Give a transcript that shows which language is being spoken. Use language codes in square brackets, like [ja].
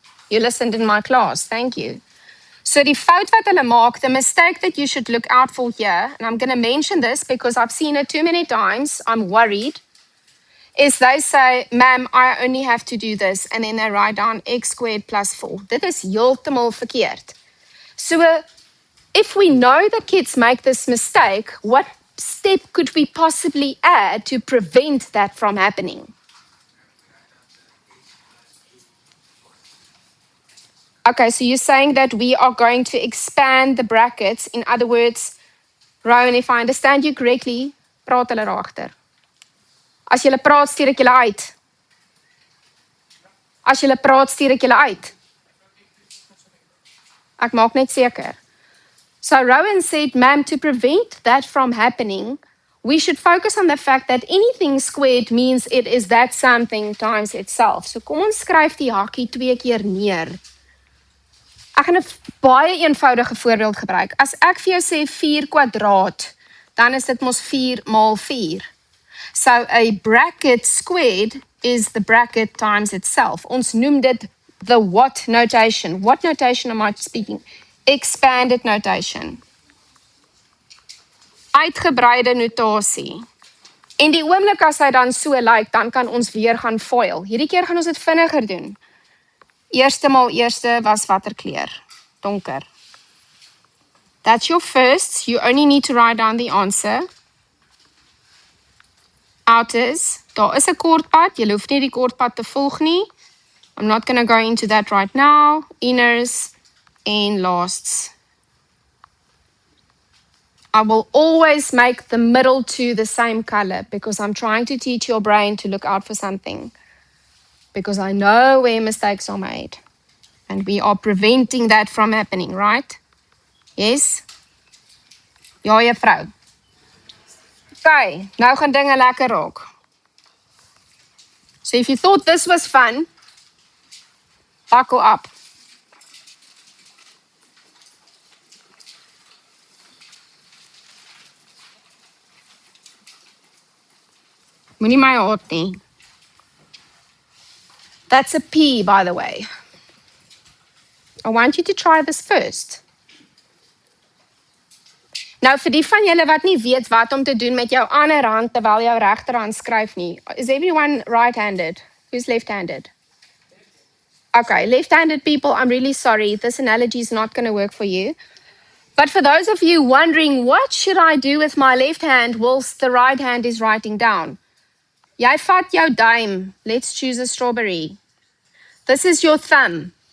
[en] You listened in my class. Thank you. [af] So die fout wat hulle maak, [en] the mistake that you should look out for here, and I'm going to mention this because I've seen it too many times, I'm worried, is they say, ma'am, I only have to do this, and then they write down x squared plus 4. [af] Dit is heeltemal verkeerd. [en] So if we know that kids make this mistake, what step could we possibly add to prevent that from happening? Okay, so you're saying that we are going to expand the brackets. In other words, Rowan, if I understand you correctly, [af] praat hulle daagter. As julle praat, stuur ek julle uit. As julle praat, stuur ek julle uit. Ek maak net seker. [en] So Rowan said, ma'am, to prevent that from happening, we should focus on the fact that anything squared means it is that something times itself. [af] So kom ons skryf die hakkie 2 keer neer. Ek gaan 'n baie eenvoudige voorbeeld gebruik. As ek vir jou sê 4 kwadraat, dan is dit mos 4 maal 4. [en] So a bracket squared is the bracket times itself. [af] Ons noem dit [en] the what notation. What notation am I speaking? Expanded notation. [af] Uitgebreide notasie. En die oomblik as hy dan so lyk, dan kan ons weer gaan foil. Hierdie keer gaan ons dit vinniger doen. Eerste maal eerste was watter kleur? Donker. [en] That's your first. You only need to write down the answer. [af] Outers. Daar is 'n kortpad. Jy hoef nie die kortpad te volg nie. [en] I'm not going to go into that right now. Inners en lasts. I will always make the middle two the same color because I'm trying to teach your brain to look out for something. Because I know where mistakes are made. And we are preventing that from happening, right? Yes? [af] Ja, juffrou. [en] Okay, [af] nou gaan dinge lekker raak. [en] So if you thought this was fun, buckle up. [af] Moenie my haat nie. [en] That's a P, by the way. I want you to try this first. [af] Nou vir die van julle wat nie weet wat om te doen met jou ander hand terwyl jou regterhand skryf nie. [en] Is everyone right-handed? Who's left-handed? Okay, left-handed people, I'm really sorry. This analogy is not going to work for you. But for those of you wondering, what should I do with my left hand whilst the right hand is writing down? [af] Jy vat jou duim. [en] Let's choose a strawberry. This is your thumb.